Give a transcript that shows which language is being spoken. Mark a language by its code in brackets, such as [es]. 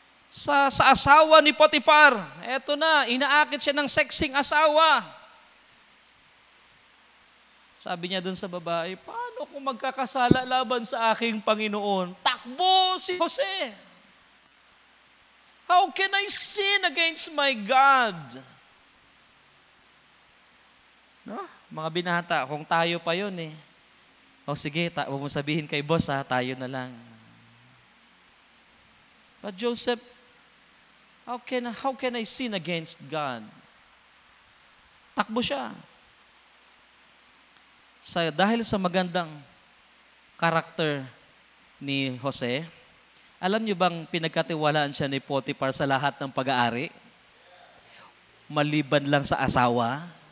[tl] Sa asawa ni Potiphar, eto na, inaakit siya ng sexing asawa. Sabi niya dun sa babae, paano kung magkakasala laban sa aking Panginoon? Takbo si Jose. [en] How can I sin against my God? [tl] No? Mga binata, kung tayo pa yun eh. O sige, huwag mo sabihin kay boss ha, tayo na lang. [en] But Joseph, how can I sin against God? [tl] Takbo siya. Dahil sa magandang karakter ni Jose, alam niyo bang pinagkatiwalaan siya ni Potiphar sa lahat ng pag-aari? Maliban lang sa asawa.